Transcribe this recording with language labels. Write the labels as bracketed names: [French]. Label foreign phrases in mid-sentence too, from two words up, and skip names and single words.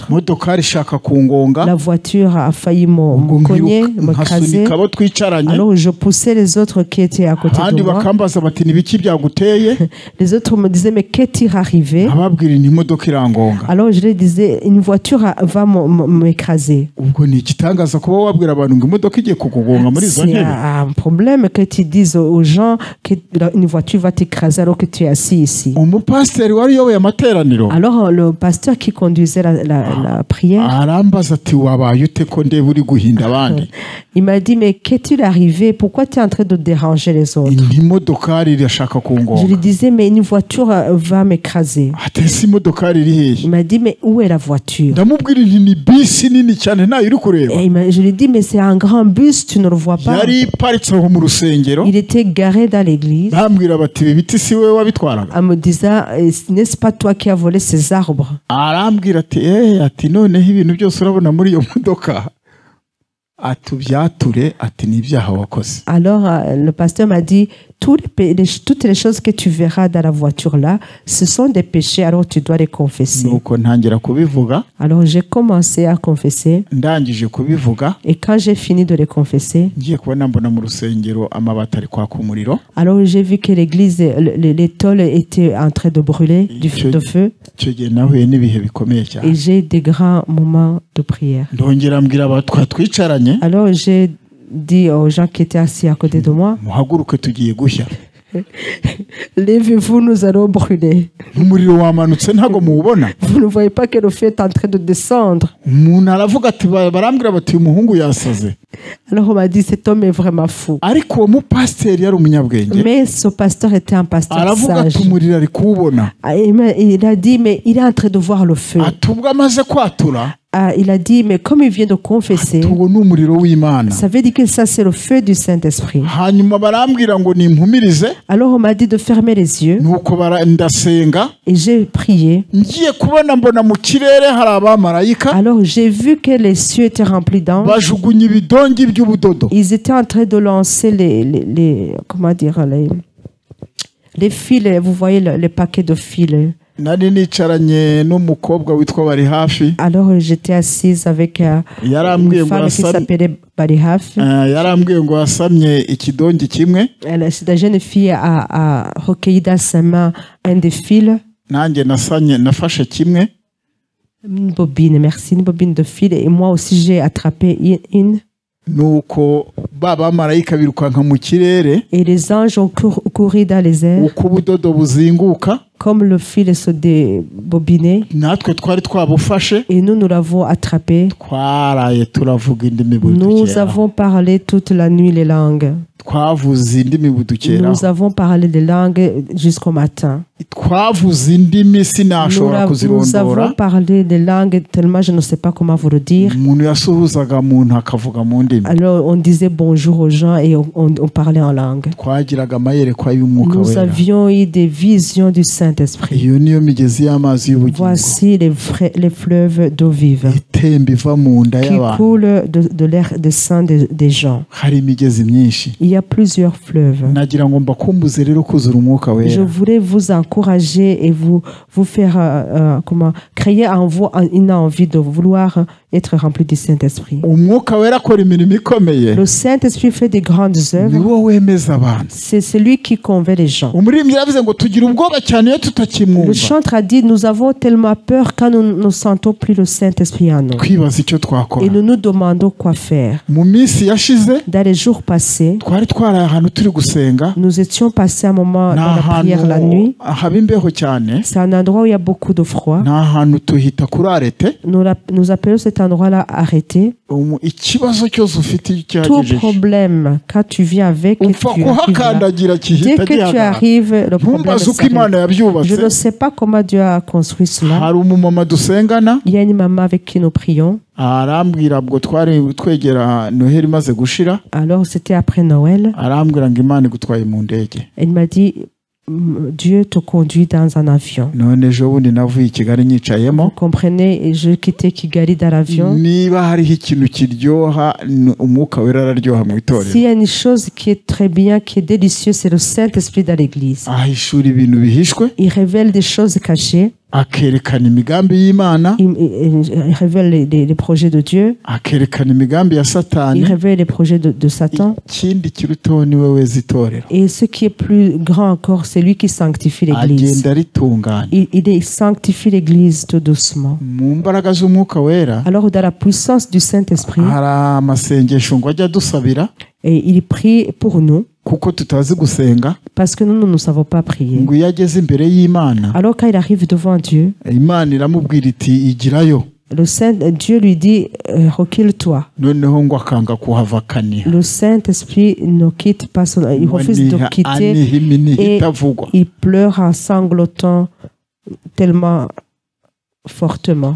[Kinyarwanda] Imodoka ishaka kungonga. [French] La voiture a failli [Kinyarwanda] Ubwo [French] me cogner, [Kinyarwanda] nkiruka- [French] me craser. [Kinyarwanda] nkasunika abo twicaranye. [French] Alors je poussais les autres qui étaient à côté [Kinyarwanda] Abandi [French] de moi. [Kinyarwanda] bakambaza bati nibiki byaguteye. [French] Les autres me disaient, mais qu'est-il arrivé? [Kinyarwanda] Ababwira ni imodoka irangonga. [French] Alors je leur disais, une voiture va m'écraser. [Kinyarwanda] Ubwo ni igitangaza kuba wabwira abantu ngo imodoka igiye kukugonga muri izo [French] C'est [Kinyarwanda] ntebe. [French] un problème que tu dises aux gens qu'une voiture va t'écraser alors que tu es assis ici. [Kinyarwanda] Umupasiteri wari uyoboye amateraniro [French] Alors le pasteur qui conduisait la prière, [Kinyarwanda] arambaza ati wabaye ute ko ndeba uri guhinda abandi. [French] il m'a dit, mais qu'est-il arrivé? Pourquoi tu es en train de déranger les autres? [Kinyarwanda] Imodoka irashaka kungonga. [French] Je lui disais, disait, mais une voiture va m'écraser. [Kinyarwanda] ati ese imodokari iri hehe [French] Il m'a dit, mais où est la voiture? [Kinyarwanda] ndamubwira nti ni bisi nini cyane ntayo uri kureba [French] Et je lui ai dit, mais c'est un grand bus, tu ne le vois pas. [Kinyarwanda] yari iparitse aho mu rusengero [French] Il était garé dans l'église [Kinyarwanda] bambwira bati ibi biti si wowe wabitwaraga [French] en me disant, n'est-ce pas toi qui as volé ces arbres? [Kinyarwanda] arambwira ati ati noneho ibintu byose urabona muri iyo modoka atubyature ati ni ibyaha wakoze. [French] Alors le pasteur m'a dit, toutes les choses que tu verras dans la voiture là, ce sont des péchés, alors tu dois les confesser. [Kinyarwanda] nuko ntangira kubivuga [French] Alors j'ai commencé à confesser. [Kinyarwanda] ndangije kubivuga [French] Et quand j'ai fini de les confesser, [Kinyarwanda] ngiye kubona mbona mu rusengero amabati ari kwaka umuriro [French] alors j'ai vu que l'église, les tôles étaient en train de brûler du feu de feu. [Kinyarwanda] icyo gihe nahuye n'ibihe bikomeye cyane [French] Et j'ai des grands moments de prière. [Kinyarwanda] ndongera mbwira aba twicaranye [French] Alors j'ai dit aux gens qui étaient assis à côté de moi, [Kinyarwanda] muhaguruke tugiye gushya [French] levez-vous, nous allons brûler. [Kinyarwanda] umuriro wamanutse ntago muwubona [French] Vous ne voyez pas que le feu est en train de descendre. [Kinyarwanda] umuntu aravuga ati barambwira bati uyu muhungu yasaze [French] Alors on m'a dit, cet homme est vraiment fou. [Kinyarwanda] ariko uwo mupasiteri yari umunyabwenge [French] Mais ce pasteur était un pasteur [Kinyarwanda] aravuga [French] sage. [Kinyarwanda] ati umuriro ari kuwubona [French] Il a dit, mais il est en train de voir le feu. [Kinyarwanda] ati ubwo amaze kwatura [French] Il a dit, mais comme il vient de confesser, [Kinyarwanda] uwo ni umuriro w'imana [French] ça veut dire que ça c'est le feu du Saint-Esprit. [Kinyarwanda] hanyuma barambwira ngo nimpumirize [French] Alors on m'a dit de fermer les yeux [Kinyarwanda] nuko ndasenga [French] et j'ai prié. [Kinyarwanda] ngiye kubona mbona mu kirere hari abamarayika [French] Alors j'ai vu que les cieux étaient remplis d'anges. [Kinyarwanda] bajugunya ibidongi by'ubudodo [French] Ils étaient en train de lancer comment dire, les fils, vous voyez les paquets de fils. [Kinyarwanda] nari nicaranye n'umukobwa witwa bari hafi [French] Alors j'étais assise avec [Kinyarwanda] yarambwiye [French] une [Kinyarwanda] ngo [French] femme qui s'appelait Barihafi. [Kinyarwanda] yarambwiye ngo yasamye ikidongi kimwe [French] Cette jeune fille a recueilli dans sa main un des fils. [Kinyarwanda] nanjye nafashe kimwe [French] Une bobine, merci, une bobine de fil. Et moi aussi j'ai attrapé une. [Kinyarwanda] nuko ba bamarayika birukanka mu kirere [French] Et les anges ont couru dans les airs. [Kinyarwanda] uko ubudodo buzinguka [French] Comme le fil se débobinait. [Kinyarwanda] natwe twari twabufashe [French] Et nous l'avons attrapé. [Kinyarwanda] twaraye turavuga indimi [French] Nous [Kinyarwanda] budukera [French] avons parlé toute la nuit les langues. [Kinyarwanda] twavuze indimi budukera [French] Nous avons parlé des langues jusqu'au matin. [Kinyarwanda] twavuze indimi sinashobora [French] Nous avons [Kinyarwanda] kuzirondora [French] parlé des langues tellement je ne sais pas comment vous le dire. [Kinyarwanda] umuntu yasuhuzaga muntu akavuga mu ndimi [French] Alors on disait bonjour aux gens et on parlait en langue. [Kinyarwanda] twagiraga amayerekwa y'umwuka [French] Nous [Kinyarwanda] wera [French] avions eu des visions du Saint-Esprit. [Kinyarwanda] iyo niyo migezi y'amazi y'ubugingo [French] Voici les fleuves d'eau vive [Kinyarwanda] itemba iva mu nda [French] qui [Kinyarwanda] y'abantu [French] coulent de l'air de sang des gens. [Kinyarwanda] hari imigezi myinshi [French] Il y a plusieurs fleuves. [Kinyarwanda] nagira ngo mbakumbuze rero kuzura umwuka [French] Je [Kinyarwanda] wera [French] voulais vous encourager et vous faire créer en vous une envie de vouloir être rempli du Saint-Esprit. [Kinyarwanda] umwuka wera akora imirimo ikomeye [French] Le Saint-Esprit fait des grandes [Kinyarwanda] ni [French] œuvres. [Kinyarwanda] wo wemeza abantu [French] C'est celui qui convainc les gens. [Kinyarwanda] umuririmbyi yaravuze ngo tugira ubwoba cyane iyo [French] Le [Kinyarwanda] tutakimwumva [French] chantre a dit, nous avons tellement peur quand nous ne sentons plus le Saint-Esprit en nous. [Kinyarwanda] twibaza icyo [French] Et [Kinyarwanda] twakora [French] nous nous demandons quoi faire. [Kinyarwanda] mu minsi yashize [French] Dans les jours passés, [Kinyarwanda] twari twaraye ahantu turi gusenga [French] nous étions passés un moment [Kinyarwanda] ni [French] dans la prière la [Kinyarwanda] ahantu [French] nuit. [Kinyarwanda] haba imbeho cyane [French] C'est un endroit où il y a beaucoup de froid. [Kinyarwanda] ni ahantu tuhita kuri arete [French] Nous appelons cet endroit-là arrêté. [Kinyarwanda] ikibazo cyose ufite icyo [French] Tout [Kinyarwanda] cyagejeje [French] problème, quand tu viens avec, et [Kinyarwanda] upfa [French] tu arrives là, [Kinyarwanda] kuhakandagira [French] dès [Kinyarwanda] gihita [French] que tu [Kinyarwanda] gihagarara [French] arrives, le problème [Kinyarwanda] ntumbaze uko [French] s'arrête. [Kinyarwanda] imana [French] Je [Kinyarwanda] yabyubatse [French] ne sais pas comment Dieu a construit cela. [Kinyarwanda] hari umumama dusengana [French] Il y a une maman avec qui nous prions. [Kinyarwanda] arambwira ubwo twari twegera noheli imaze gushira [French] Alors c'était après Noël. [Kinyarwanda] arambwira ngo imana igutwaye mu ndege [French] Elle m'a dit, Dieu te conduit dans un avion. [Kinyarwanda] none ejo bundi navuye i kigali nyicayemo [French] Vous comprenez, je quittais Kigali dans l'avion. [Kinyarwanda] niba hariho ikintu kiryoha umwuka wera araryoha mu itorero [French] S'il y a une chose qui est très bien, qui est délicieuse, c'est le Saint-Esprit dans l'église. [Kinyarwanda] ahishura ibintu bihishwe [French] Il révèle des choses cachées. [Kinyarwanda] akerekana imigambi y'imana [French] Il révèle les projets de Dieu. [Kinyarwanda] akerekana imigambi ya [French] Il [Kinyarwanda] satani [French] révèle les projets de Satan. [Kinyarwanda] ikindi kiruteho ni we weza itorero [French] Et ce qui est plus grand encore, c'est lui qui sanctifie l'église. [Kinyarwanda] agenda ritunganya [French] Il sanctifie l'église tout doucement. [Kinyarwanda] mu mbaraga z'umwuka wera [French] Alors, dans la puissance du Saint-Esprit, [Kinyarwanda] hari amasengesho ngo ajya adusabira [French] et il prie pour nous, [Kinyarwanda] kuko tutazi gusenga [French] parce que nous ne savons pas prier. [Kinyarwanda] ngo iyo ageze imbere y'imana [French] Alors, quand il arrive devant Dieu, [Kinyarwanda] imana iramubwira iti igirayo [French] Le Dieu lui dit, recule-toi. [Kinyarwanda] noneho ngo akanga kuhava akaniha [French] Le Saint-Esprit ne quitte pas il refuse de quitter [Kinyarwanda] aniha iminiha [French] et [Kinyarwanda] itavugwa. [French] il pleure en sanglotant tellement fortement.